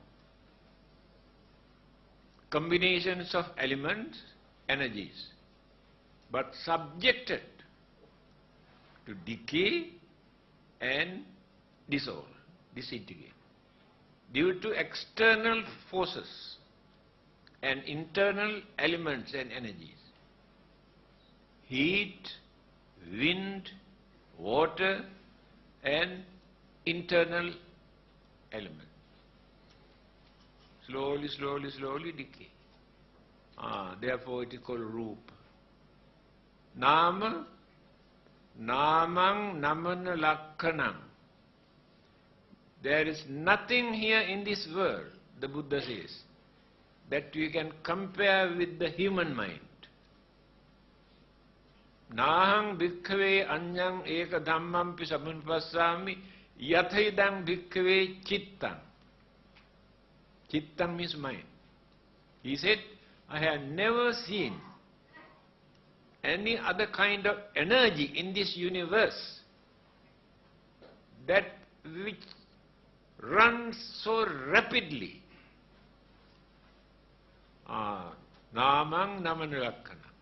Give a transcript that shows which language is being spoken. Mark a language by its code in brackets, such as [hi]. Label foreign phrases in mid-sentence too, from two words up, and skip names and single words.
[en] Combinations of elements, energies, but subjected to decay and dissolve, disintegrate, due to external forces and internal elements and energies. Heat, wind, water and internal elements. Slowly, slowly, slowly decay. Therefore it is called Rupa. [pi] Nama, namang namana lakkhanam. [en] There is nothing here in this world, the Buddha says, that we can compare with the human mind. [pi] Nahang bhikkhave anyang eka dhammampi samupassami yathaidang bhikkhave chittang. [en] Chittang means mind. He said, I have never seen any other kind of energy in this universe that which runs so rapidly. [pi] Namang namanulakkana.